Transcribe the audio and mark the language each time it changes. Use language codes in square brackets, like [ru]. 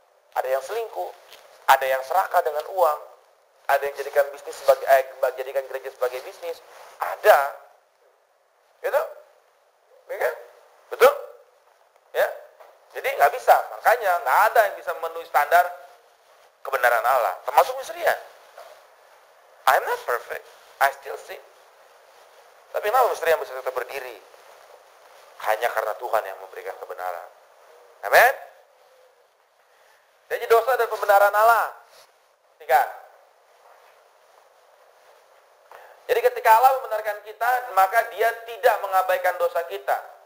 [id] Ada yang selingkuh, ada yang serakah dengan uang, ada yang jadikan jadikan gereja sebagai bisnis, ada, gitu, ya kan? Betul? Ya, jadi nggak bisa. Makanya nggak ada yang bisa memenuhi standar kebenaran Allah, termasuk Misteria. [en] I'm not perfect, I still sin. [id] Tapi kenapa Misteria bisa tetap berdiri? Hanya karena Tuhan yang memberikan kebenaran. Amin. Jadi dosa dan pembenaran Allah. 3. Jadi ketika Allah membenarkan kita, maka Dia tidak mengabaikan dosa kita.